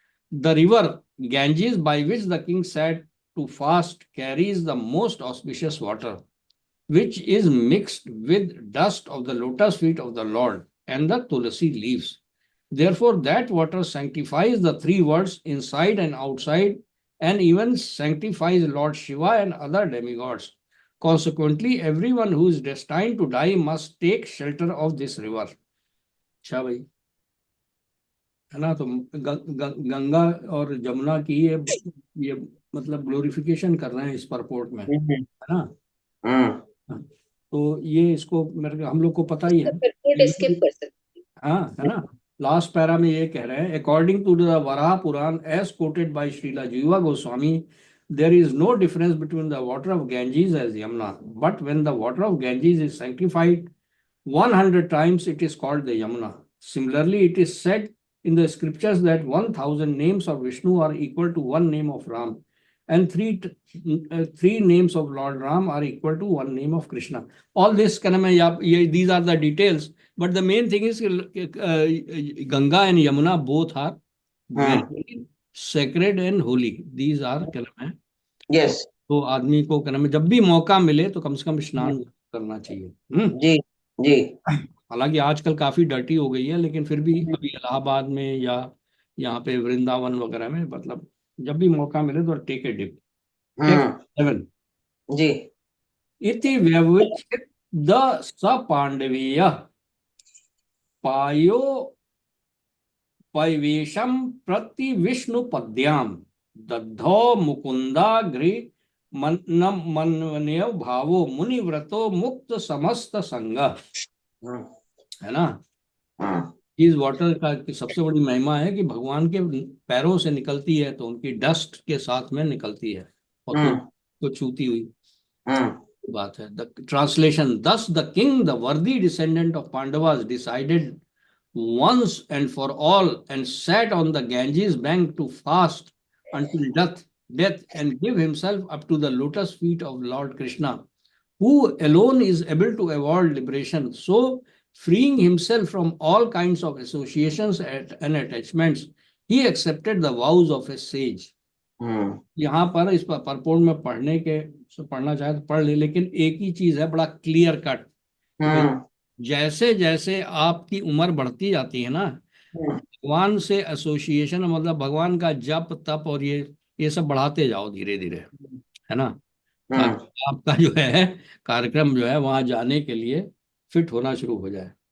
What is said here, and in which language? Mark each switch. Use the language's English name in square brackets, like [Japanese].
[English] The river Ganges, by which the king sat to fast, carries the most auspicious water, which is mixed with dust of the lotus feet of the Lord and the tulsi leaves. Therefore, that water sanctifies the three worlds inside and outside, and even sanctifies Lord Shiva and other demigods. Consequently, everyone who is destined to die must take shelter of this river. [Hindi] अच्छा भाई, है ना। तो गंगा और जमुना की ये मतलब glorification कर रहे हैं इस परपोर्ट में, है ना। तो ये इसको मेरे हम लोग को पता ही है, स्किप कर सकते हैं। हाँ, है ना। लास्ट पैरा में ये कह रहे हैं, [English] According to the Varaha Purana as quoted by Srila Jiva Goswami, there is no difference between the water of Ganges as Yamuna, but when the water of Ganges is sanctified 100 times, it is called the Yamuna. Similarly, it is said in the scriptures that 1000 names of Vishnu are equal to one name of Ram, and three names of Lord Ram are equal to one name of Krishna. All this these are the details, but the main thing is Ganga and Yamuna both are very sacred and holy. These are yes. [Hindi] तो आदमी को जब भी मौका मिले तो कम से कम स्नान करना चाहिए। जी जी। हालांकि आजकल काफी डर्टी हो गई है, लेकिन फिर भी अभी इलाहाबाद में या यहाँ पे वृंदावन वगैरह में मतलब जब भी मौका मिले तो [English] Take a dip. 7 [Hindi] जी। [Sanskrit] इति व्यवचित द सपांडवीय पायो पैवेशम प्रति विष्णु पद्याम दद्धो मुकुंदाग्रि मनवन्य भावो मुनिव्रतो मुक्त समस्त संग, है ना। [Hindi] इस वाटर का सबसे बड़ी महिमा है कि भगवान के पैरों से निकलती है तो उनकी डस्ट के साथ में निकलती है और तो छूती हुई बात है। [English] The translation, this the king the worthy descendant of Pandavas decided once and for all and sat on the Ganges bank to fast until death and give himself up to the lotus feet of Lord Krishna, who alone is able to avoid liberation. So, freeing himself from all kinds of associations and attachments, he accepted the vows of a sage. [Hindi] यहाँ पर इस purport में पढ़ना चाहे तो पढ़ ले, लेकिन एक ही चीज है बड़ा क्लियर कट, जैसे जैसे आपकी उम्र बढ़ती जाती है ना, भगवान से एसोसिएशन मतलब भगवान का जप तप और ये सब बढ़ाते जाओ धीरे धीरे, है ना, ताकि आपका जो है कार्यक्रम जो है वहां जाने के लिए फिट होना शुरू हो जाए।